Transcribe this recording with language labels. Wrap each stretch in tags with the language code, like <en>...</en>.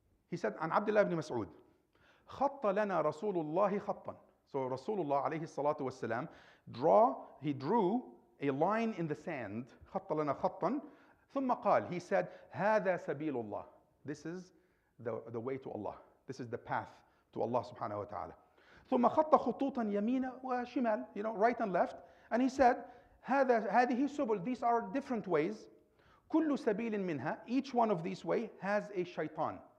<en>He said,</en> <ar>عن عبد الله بن مسعود, خط لنا رسول الله خطا.</ar> <en>So Rasulullah alayhi salatu wasalam he drew a line in the sand.</en> <ar>خط لنا خطا. ثم قال,</ar> <en>he said,</en> <ar>هذا سبيل الله.</ar> <en>This is the way to Allah. This is the path to Allah subhanahu wa ta'ala.</en> <ar>ثم خط خطوطا يمين وشمال,</ar> <en>right and left. And he said,</en> <ar>هذه سبل.</ar> <en>These are different ways.</en> <ar>كل سبيل منها.</ar> <en>Each one of these ways has a shaitan.</en>